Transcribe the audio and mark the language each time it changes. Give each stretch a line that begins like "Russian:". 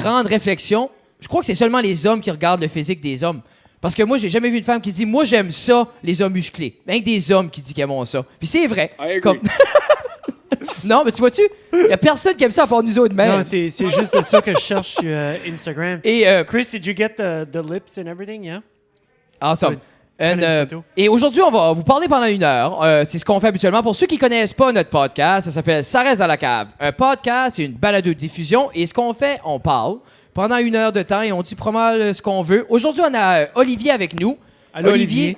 French: grande réflexion, je crois que c'est seulement les hommes qui regardent le physique des hommes. Parce que moi, j'ai jamais vu une femme qui dit « Moi, j'aime ça, les hommes musclés. » Rien que des hommes qui disent qu'ils aiment ça. Puis c'est vrai.
English: I agree.
French: Comme... Non, mais tu vois-tu, il y a personne qui aime ça à part nous autres mêmes. Non, c'est juste de ça que je cherche sur Instagram. Et
English: Chris, did you get the lips and everything, yeah? awesome. Good. And,
French: Prenez une photo. et aujourd'hui, on va vous parler pendant 1 heure. C'est ce qu'on fait habituellement. Pour ceux qui connaissent pas notre podcast, ça s'appelle Ça reste dans la cave. Un podcast, c'est une balado-diffusion. Et ce qu'on fait, on parle pendant 1 heure de temps et on dit pas mal ce qu'on veut. Aujourd'hui, on a Olivier avec nous. Allô, Olivier.